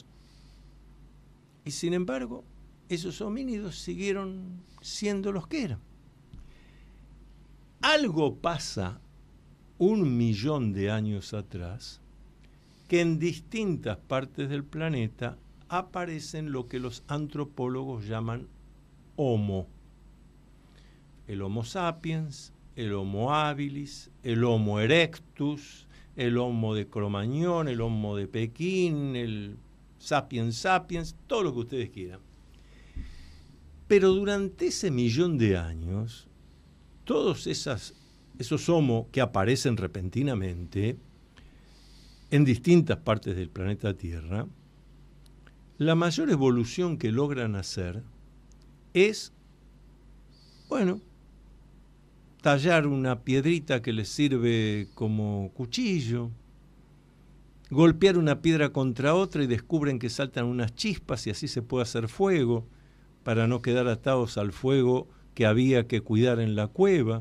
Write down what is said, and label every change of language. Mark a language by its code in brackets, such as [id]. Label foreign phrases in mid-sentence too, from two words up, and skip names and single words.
[es] Y sin embargo, esos homínidos siguieron siendo los que eran. Algo pasa 1 millón de años atrás, que en distintas partes del planeta aparecen lo que los antropólogos llaman Homo. El Homo sapiens, el Homo habilis, el Homo erectus, el Homo de Cromañón, el Homo de Pekín, el Sapiens sapiens, todo lo que ustedes quieran. Pero durante ese 1 millón de años, todas esas esos Homo que aparecen repentinamente en distintas partes del planeta Tierra, la mayor evolución que logran hacer es, bueno, tallar una piedrita que les sirve como cuchillo, golpear una piedra contra otra y descubren que saltan unas chispas y así se puede hacer fuego para no quedar atados al fuego que había que cuidar en la cueva.